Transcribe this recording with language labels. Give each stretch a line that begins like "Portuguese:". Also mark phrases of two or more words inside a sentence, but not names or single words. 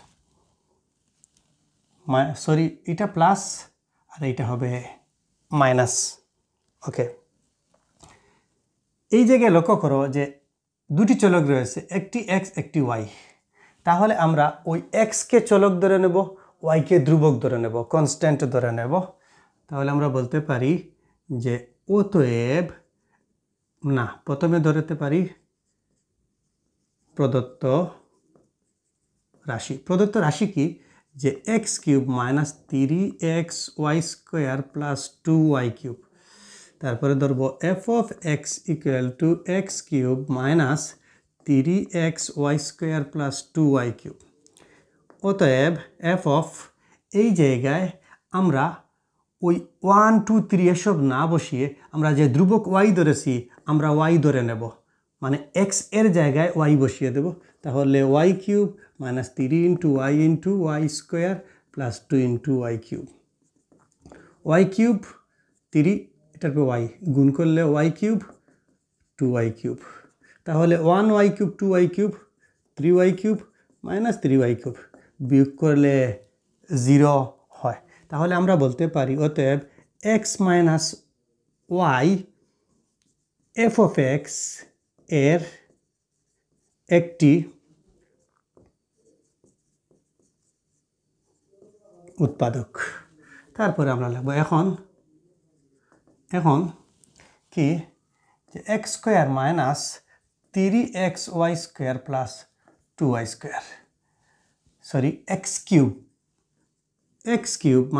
Bangla: সরি এটা প্লাস আর এটা হবে মাইনাস ওকে এই জায়গায় লক্ষ্য করো যে দুটি চলক রয়েছে একটি x একটি y তাহলে আমরা ওই x কে চলক ধরে নেব y কে ধ্রুবক ধরে নেব কনস্ট্যান্ট ধরে নেব তাহলে আমরা বলতে পারি যে অতএব না প্রথমে ধরতে পারি প্রদত্ত রাশি কি যে x³ - 3xy² + 2y³ তারপরে ধরব
English: f of x equal
Bangla: to x³ - 3xy² + 2y³ অতএব f of এই জায়গায় আমরা ওই 1 2 3 এসব না বসিয়ে আমরা যে ধ্রুবক y ধরেছি আমরা y ধরে নেব মানে x এর জায়গায় y বসিয়ে দেব তাহলে y³ - 3 * y * y² + 2 * y³ y³ 3 এটার পর y গুণ করলে y³ 2y³ তাহলে 1y³ 2y³ 3y³ - 3y³ বিয়োগ করলে 0 হয় তাহলে আমরা বলতে পারি অতএব x - y f of x এর একটি উৎপাদক তারপরে আমরা লিখব এখন কি যে x² - 3xy² + 2y² সরি x³ - x²